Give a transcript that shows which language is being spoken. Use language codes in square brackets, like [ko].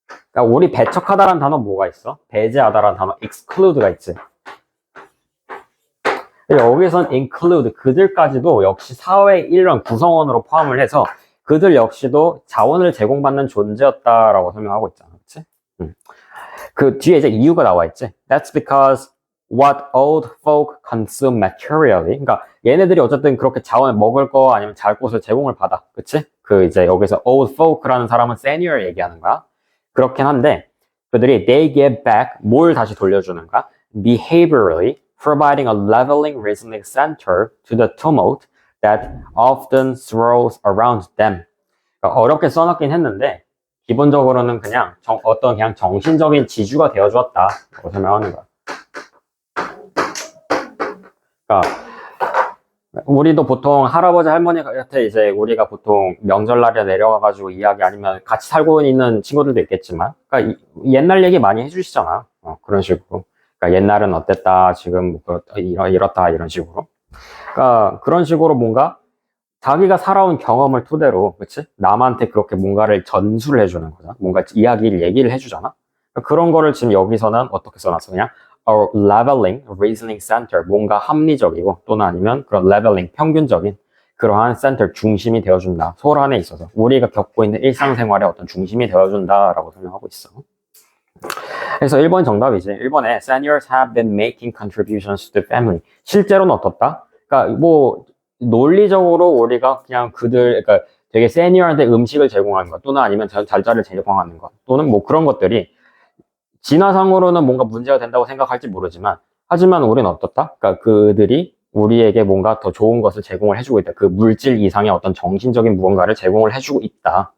[ko] 그러니까 우리 배척하다라는 단어 뭐가 있어? 배제하다라는 단어 exclude가 있지. 여기선 include 그들까지도 역시 사회의 일원 구성원으로 포함을 해서 그들 역시도 자원을 제공받는 존재였다라고 설명하고 있잖아. 그치? 그 뒤에 이제 이유가 나와 있지. [en] That's because what old folk consume materially. [ko] 그러니까 얘네들이 어쨌든 그렇게 자원을 먹을 거 아니면 잘 곳을 제공을 받아. 그치? 그 이제 여기서 old folk라는 사람은 senior 얘기하는 거야. 그렇긴 한데 그들이 [en] they give back [ko] 뭘 다시 돌려주는가? [en] Behaviorally providing a leveling reasoning center to the tumult that often swirls around them. [ko] 그러니까 어렵게 써놨긴 했는데 기본적으로는 그냥 어떤 그냥 정신적인 지주가 되어주었다 라고 설명하는 거야. 그러니까 우리도 보통 할아버지 할머니한테 이제 우리가 보통 명절날에 내려가가지고 이야기 아니면 같이 살고 있는 친구들도 있겠지만 그러니까 옛날 얘기 많이 해주시잖아. 그런 식으로. 그러니까 옛날은 어땠다 지금 이렇다 이런 식으로. 그러니까 그런 식으로 뭔가 자기가 살아온 경험을 토대로, 그치? 남한테 그렇게 뭔가를 전수를 해주는 거잖아. 뭔가 이야기를, 얘기를 해주잖아. 그러니까 그런 거를 지금 여기서는 어떻게 써놨어? 그냥, leveling, reasoning center, 뭔가 합리적이고, 또는 아니면 그런 leveling, 평균적인 그러한 센터 중심이 되어준다. 소란에 있어서. 우리가 겪고 있는 일상생활의 어떤 중심이 되어준다라고 설명하고 있어. 그래서 1번 정답이지. 1번에 [en] seniors have been making contributions to the family. [ko] 실제로는 어떻다? 그러니까 뭐 논리적으로 우리가 그냥 그러니까 되게 세니어한테 음식을 제공하는 것 또는 아니면 잘자를 제공하는 것 또는 뭐 그런 것들이 진화상으로는 뭔가 문제가 된다고 생각할지 모르지만 하지만 우리는 어떻다? 그러니까 그들이 우리에게 뭔가 더 좋은 것을 제공을 해주고 있다. 그 물질 이상의 어떤 정신적인 무언가를 제공을 해주고 있다.